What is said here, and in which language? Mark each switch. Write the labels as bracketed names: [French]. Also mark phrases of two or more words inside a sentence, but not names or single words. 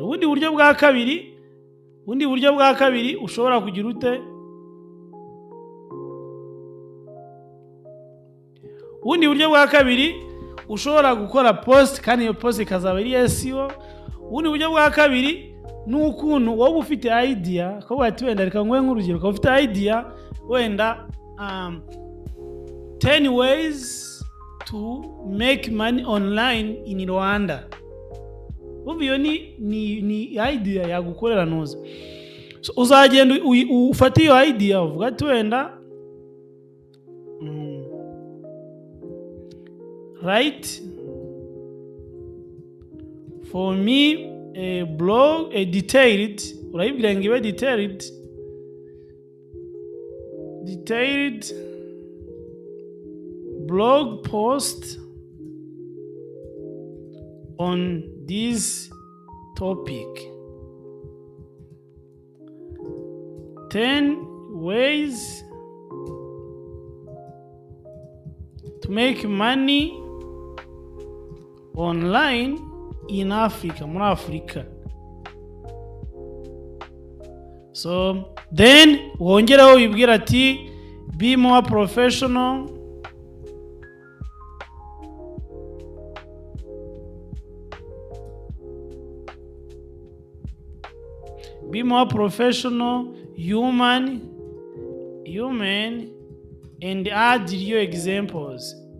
[Kinyarwanda] Ubundi buryo bwa kabiri ushobora kugira ute ushobora gukora post kandi iyo post ikazaba iri SEO. Ubundi buryo bwa kabiri ni ukuntu wowe ufite idea ko wati wenda reka ngwe nk'urugero ko ufite idea wenda [English] 10 ways to make money online in Rwanda. [Kinyarwanda] Ubiyo ni idea yagukorera noza. So uzagenda ufata iyo idea uvuga ati wenda [English] write for me a blog, a detailed, [Kinyarwanda] urayibwira ngo ibe [English] detailed blog post on this topic. 10 ways to make money online in Africa, muri Africa. So then [Kinyarwanda] wongeraho wibwira ati [English] be more professional, human and add your examples.